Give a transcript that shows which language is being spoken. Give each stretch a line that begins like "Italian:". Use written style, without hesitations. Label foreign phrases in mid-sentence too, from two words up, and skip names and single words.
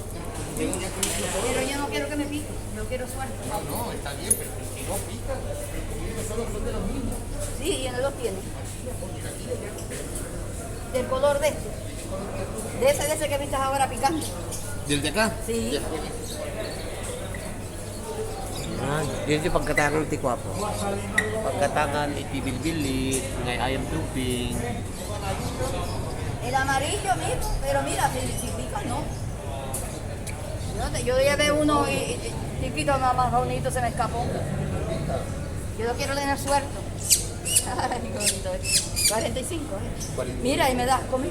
Spanish: Vengo ya comiendo solos. Pero yo no quiero que me pique, yo quiero suerte. Ah, no, está bien, pero si no pican, comiendo solos son de los mismos. Sí, y él los tiene. Del color de este. De ese que viste ahora picante. ¿Del de acá? Sí. Ya.
Iloko: Ah, yun yung pagkatangan ti Kwapo. Pagkatangan iti bilbilit, ngay ayam tubing.
Spanish: El amarillo mismo, pero mira, si pica, no. Yo llevé uno chiquito, más bonito, se me escapó. Yo lo quiero tener suelto. Ay, qué bonito. 45, Mira, y me das conmigo.